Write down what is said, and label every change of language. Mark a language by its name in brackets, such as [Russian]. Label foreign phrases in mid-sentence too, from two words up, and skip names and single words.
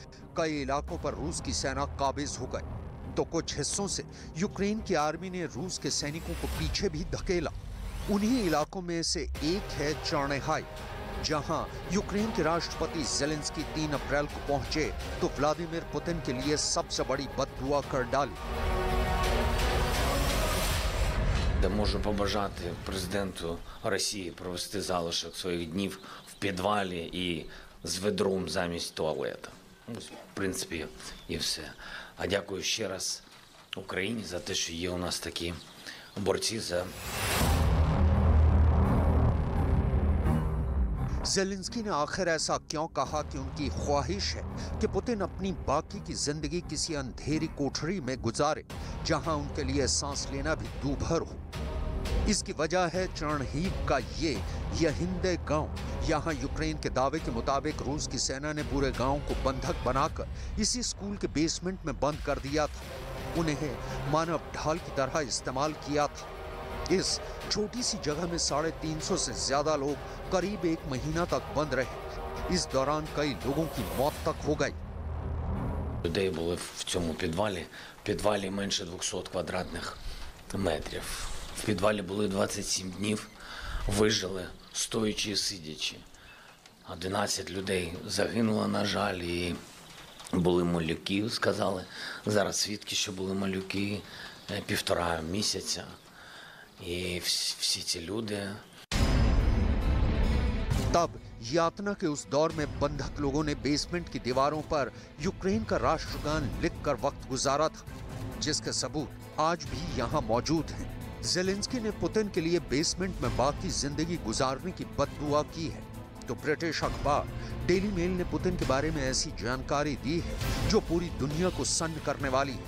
[Hindi] कई इलाकों पर रूस की सेना काबिज हो गई, तो कुछ हिस्सों से यूक्रेन की आर्मी ने रूस के सैनिकों को पीछे भी धकेला। उन्हीं इलाकों में से एक है चर्निहाई, जहां यूक्रेन के राष्ट्रपति ज़ेलेंस्की 3 अप्रैल को पहुंचे तो व्लादिमीर पुतिन के लिए सबसे बड़ी बददुआ कर डाली। [Ukrainian] Можу побажати президенту Росії провести залишок своїх днів в підвалі і з ведром замість туалета. Ось, в принципі, і все. А дякую ще раз Україні за те, що є у нас такі борці за [Hindi] ज़ेलेंस्की ने आखिर ऐसा क्यों कहा कि उनकी ख्वाहिश है कि पुतिन अपनी बाकी की जिंदगी किसी अंधेरी कोठरी में गुजारे जहां उनके लिए सांस लेना भी दूभर हो। इसकी वजह है चर्निहिव का ये यहिंदे गांव। यहां यूक्रेन के दावे के मुताबिक रूस की सेना ने पूरे गांव को बंधक बनाकर इसी स्कूल के बेसमेंट में बंद कर दिया था। उन्हें मानव ढाल की तरह इस्तेमाल किया था। इस छोटी सी जगह में 350 से ज्यादा लोग करीब 1 महीना तक बंद रहे। इस दौरान कई लोगों की मौत तक हो गई। [Ukrainian] людей були в цьому підвалі. В підвалі менше 200 квадратних метрів. В підвалі були 27 днів, вижили стоячи і сидячи. 11 людей загинуло, на жаль, і були малюки, сказали. Зараз свідки, що були малюки 1,5 місяця. І всі ці люди. [Hindi] तब यातना के उस दौर में बंधक लोगों ने बेसमेंट की दीवारों पर यूक्रेन का राष्ट्रगान लिखकर वक्त गुजारा था, जिसके सबूत आज भी यहाँ मौजूद हैं। ज़ेलेंस्की ने पुतिन के लिए बेसमेंट में बाकी जिंदगी गुजारने की बददुआ की है, तो ब्रिटिश अखबार डेली मेल ने पुतिन के बारे में ऐसी जानकारी दी है जो पूरी दुनिया को सन्न करने वाली है।